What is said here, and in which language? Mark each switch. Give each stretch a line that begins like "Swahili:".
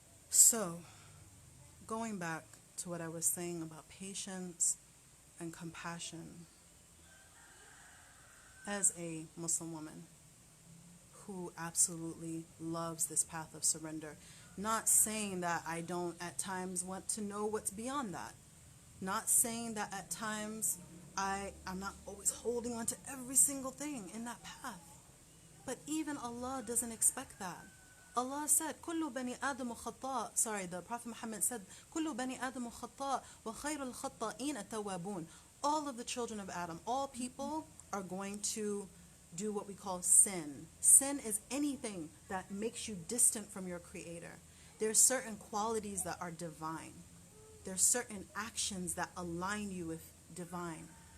English: So, going back to what I was saying about patience and compassion, as a Muslim woman who absolutely loves this path of surrender, not saying that I don't at times want to know what's beyond that, not saying that at times I'm not always holding on to every single thing in that path, but even Allah doesn't expect that.
Arabic: Allah said, كل بني آدم خطاء. The Prophet Muhammad said, كل بني آدم خطاء وخير الخطائين التوابون.
English: All of the children of Adam, all people are going to do what we call sin. Sin is anything that makes you distant from your Creator. There are certain qualities that are divine. There are certain actions that align you with divine.